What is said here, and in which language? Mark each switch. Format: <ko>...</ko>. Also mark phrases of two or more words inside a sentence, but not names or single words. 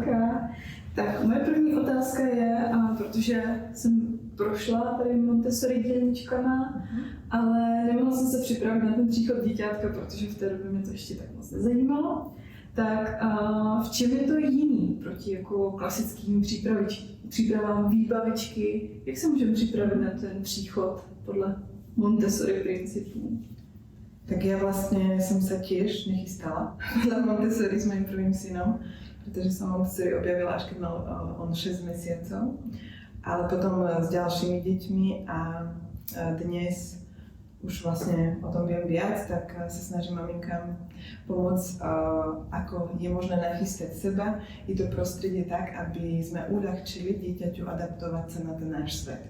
<cs>Tak moje první otázka je, protože jsem prošla tady Montessori dělničkama, ale nemohla jsem se připravit na ten příchod díťátka, protože v té době mě to ještě tak moc nezajímalo. Tak v čem je to jiný proti jako klasickým přípravám výbavičky? Jak se můžeme připravit na ten příchod podle Montessori principů?</cs> <sk>Tak ja vlastne som sa tiež nechystala podľa Montessori s mojím prvým synom, pretože som Montessori objavila až keď mal on 6 mesiacov, ale potom s ďalšími deťmi a dnes už vlastne o tom viem viac, tak sa snažím maminkám pomôcť, ako je možné nachystať seba i to prostredie tak, aby sme uľahčili dieťaťu adaptovať sa na ten náš svet.</sk>